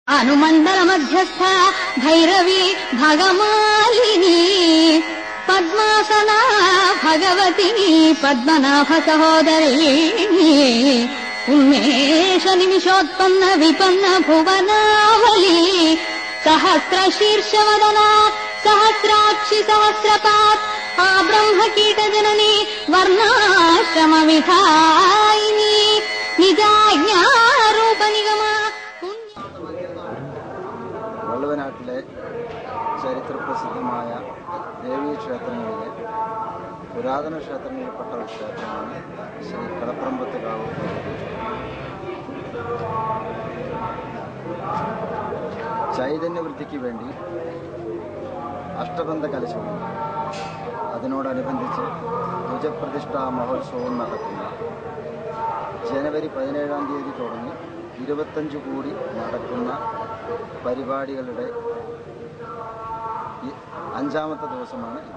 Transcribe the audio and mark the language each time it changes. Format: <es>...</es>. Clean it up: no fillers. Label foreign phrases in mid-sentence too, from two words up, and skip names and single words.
<sa>अनुमण्डल मध्यस्थ भैरवी भगमालिनी पद्मासना भगवती पद्मनाभ सहोदरी उन्मेष निमिषोत्पन्न विपन्न भुवनावली सहस्रशीर्षवदना सहस्राक्षि सहस्रपात् ब्रह्मकीटजननी वर्णाश्रम विधायिनी निजाज्ञारूपनिगमा</sa> <ml>വള്ളുവനാട്ടിലെ ചരിത്രപ്രസിദ്ധമായ ദേവീക്ഷേത്രങ്ങളിലെ പുരാതന ക്ഷേത്രങ്ങളിൽപ്പെട്ട ഒരു ക്ഷേത്രമാണ് ശ്രീ കടപ്രമ്പത്തുകാവ്. ചൈതന്യവൃദ്ധിക്ക് വേണ്ടി അഷ്ടബന്ധ കലശവും അതിനോടനുബന്ധിച്ച് ധ്വജപ്രതിഷ്ഠാ മഹോത്സവവും നടക്കുന്ന ജനുവരി 17-ാം തീയതി തുടങ്ങി 25 കൂടി നടക്കുന്ന പരിപാടികളുടെ 5-ാമത്തെ ദിവസമാണ് ഇന്ന്.</ml>